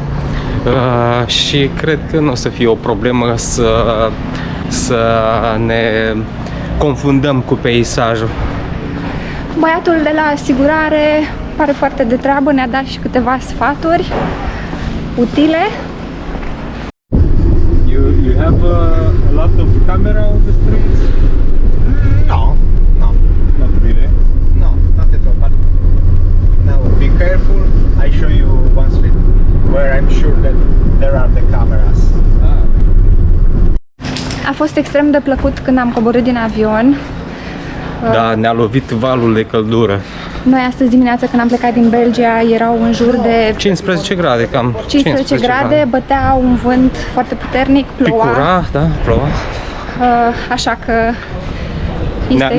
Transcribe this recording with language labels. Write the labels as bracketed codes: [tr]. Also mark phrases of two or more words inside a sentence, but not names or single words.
[ro] Și cred că nu o să fie o problemă să ne confundăm cu peisajul. Băiatul de la asigurare pare foarte de treabă, ne-a dat și câteva sfaturi utile. [en] You have a lot of camera on the streets? No, not really. No, not at all. But now be careful. I show you one street where I'm sure that there are the cameras. [ro] A fost extrem de plăcut când am coborât din avion. Da, ne-a lovit valul de căldură. Noi astăzi dimineața când am plecat din Belgia erau în jur de 15 grade, cam 15 grade, bătea un vânt foarte puternic, ploua. Picura, da, ploua. Așa că este